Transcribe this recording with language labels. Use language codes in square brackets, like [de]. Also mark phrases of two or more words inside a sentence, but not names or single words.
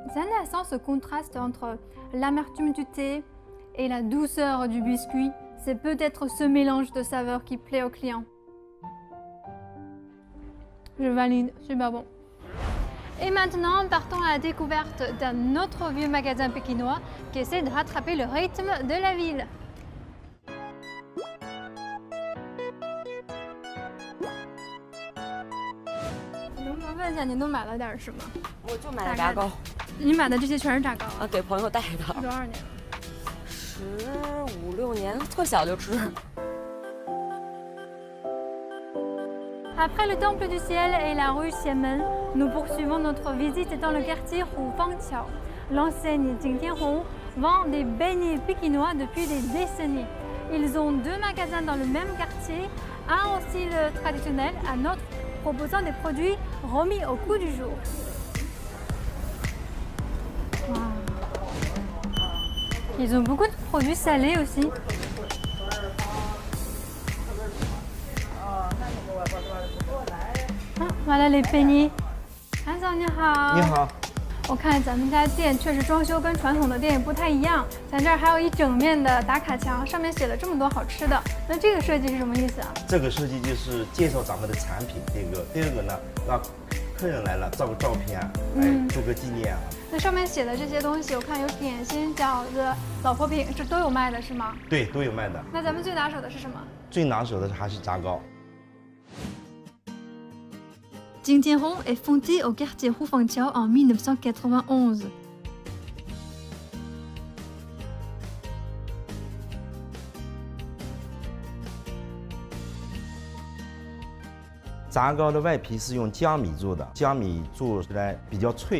[fr] C'est intéressant ce contraste entre l'amertume du thé et la douceur du biscuit. C'est peut-être ce mélange de saveurs qui plaît aux clients. Je valide, super bon. Et maintenant, partons à la découverte d'un autre vieux magasin pékinois qui essaie de rattraper le rythme de la ville. [zh] 能不能问一下您都买了点什么？我就买了炸糕，你买的这些全是炸糕啊？给朋友带的。多少年了？15、16年，特小就吃。 [fr] Après le temple du ciel et la rue Xiamen, nous poursuivons notre visite dans le quartier Hufangqiao. L'enseigne Jingtianhong vend des beignets pékinois depuis des décennies. Ils ont 2 magasins dans le même quartier, un au style traditionnel, un autre proposant des produits remis au goût du jour. Wow. Ils ont beaucoup de produits salés aussi. Voilà les beignets. [zh] 韩总你好。你好，我看咱们家店确实装修跟传统的店也不太一样，咱这儿还有一整面的打卡墙，上面写了这么多好吃的。那这个设计是什么意思啊？这个设计就是介绍咱们的产品，第二个呢，让客人来了照个照片，做个纪念。那上面写的这些东西，我看有点心、饺子、老婆饼，这都有卖的是吗？对，都有卖的。那咱们最拿手的是什么？最拿手的还是炸糕。 [fr] Jingtianhong est fondé au quartier Hufangqiao en 1991. [zh] « 炸糕的外皮是用江米做的，江米做出来比较脆。